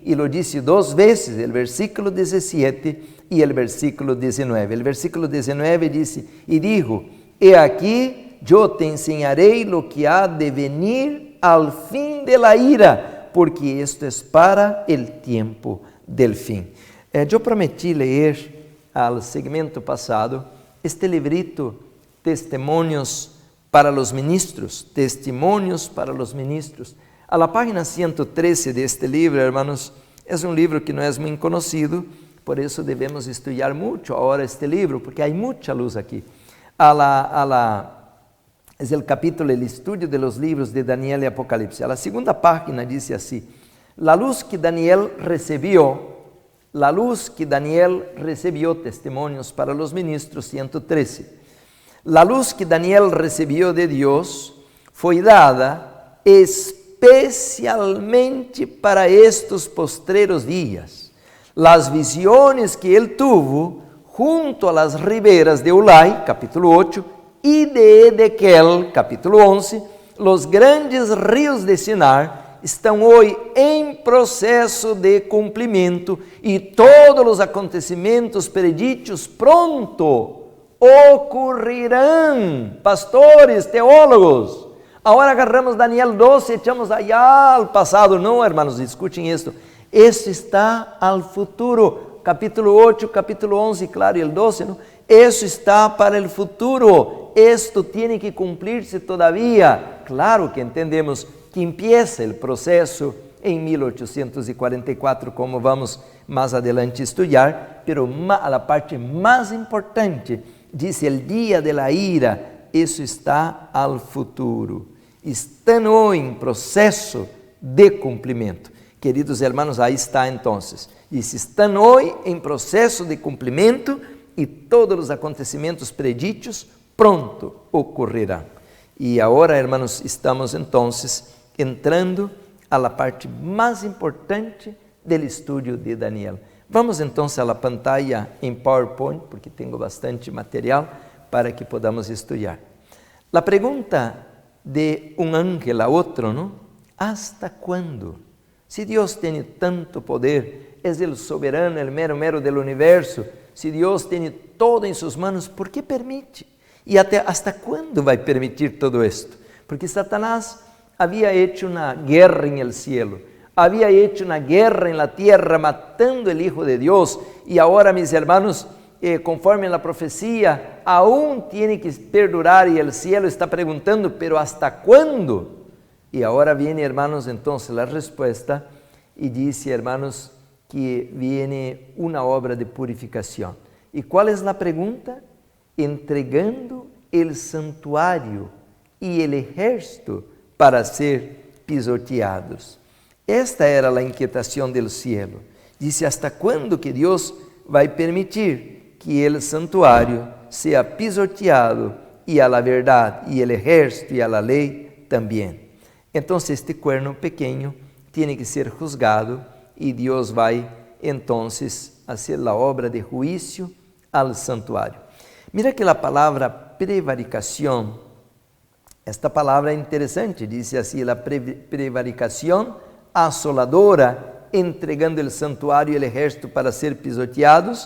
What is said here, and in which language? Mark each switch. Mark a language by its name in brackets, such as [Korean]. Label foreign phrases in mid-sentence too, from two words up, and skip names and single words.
[Spanish] Y lo dice dos veces, el versículo 17 y el versículo 19. El versículo 19 dice, y dijo, he aquí, yo te enseñaré lo que ha de venir al fin de la ira, porque esto es para el tiempo del fin. [Portuguese] Eu prometi ler ao segmento passado este librito, Testimonios para los Ministros, Testimonios para los Ministros. [Spanish] A la página 113 de este libro, hermanos, [Portuguese] é um livro que não é muito conhecido, por isso devemos estudar muito agora este livro, porque há muita luz aqui. É o capítulo, o [Spanish] estudio de los libros de Daniel e Apocalipse. A la segunda página [Portuguese] diz assim, [Spanish] la luz que Daniel recibió, Testimonios para los Ministros, 113. La luz que Daniel recibió de Dios fue dada especialmente para estos postreros días. Las visiones que él tuvo junto a las riberas de Ulai, capítulo 8, y de Edequiel, capítulo 11, los grandes ríos de Sinar, [Portuguese] estão hoje em processo de cumprimento, e todos os acontecimentos preditos pronto ocorrerão. [Spanish] Pastores, teólogos, agora agarramos Daniel 12 e echamos allá al passado. [Portuguese] Não, hermanos, escutem isto. Isso está [Spanish] al futuro. [Portuguese] Capítulo 8, capítulo 11, claro, e el 12, não? Isso está [Spanish] para el futuro. Esto tiene que cumplir-se todavía. [Portuguese] Claro que entendemos [Spanish] que empieza [Portuguese] o processo em 1844, como vamos mais adelante estudar, pero a parte mais importante, diz o dia [Spanish] de la ira, [Portuguese] isso está [Spanish] al futuro. [Portuguese] Estão hoje em processo de cumprimento. Queridos hermanos, aí está então. Diz, estão hoje em processo de cumprimento, e todos os acontecimentos preditos pronto ocorrerão. E agora, hermanos, estamos então entrando [Spanish] a la parte [Portuguese] mais importante do estudo de Daniel. Vamos então [Spanish] a la pantalla [Portuguese] em PowerPoint, porque tenho bastante material [Spanish] para que podamos [Portuguese] estudar. La pergunta de um ángel a outro, ¿no? [Spanish] ¿Hasta cuándo [Portuguese] Se Deus tem tanto poder, é o soberano, o mero do universo, se Deus tem todo em suas mãos, ¿por que permite? E hasta quando vai permitir todo isto? Porque Satanás havia hecho uma guerra em [Spanish] el cielo, [Portuguese] havia hecho uma guerra em [Spanish] la tierra, [Portuguese] matando [Spanish] el Hijo de [Portuguese] Deus, e agora, [Spanish] mis hermanos, conforme a profecia, aún tiene que perdurar, e el cielo está perguntando, pero hasta quando? [Portuguese] E agora viene, hermanos, entonces a resposta, e disse, hermanos, que viene uma obra de purificação. E qual é a pergunta? Entregando el santuário e [Spanish] el ejército [Portuguese] para ser pisoteados. Esta era a inquietação [Spanish] del cielo. [Portuguese] Disse, hasta quando que Deus vai permitir que el santuário seja pisoteado e a la verdade, e [Spanish] el ejército [Portuguese] e a la lei também. Então, este cuerno pequeno tem que ser juzgado e Deus vai, então, fazer a obra de juízo al santuário. [Spanish] Mira que [Portuguese] a palavra prevaricação, esta palavra é interessante, diz assim, a prevaricação asoladora, entregando o santuário e o exército para ser pisoteados.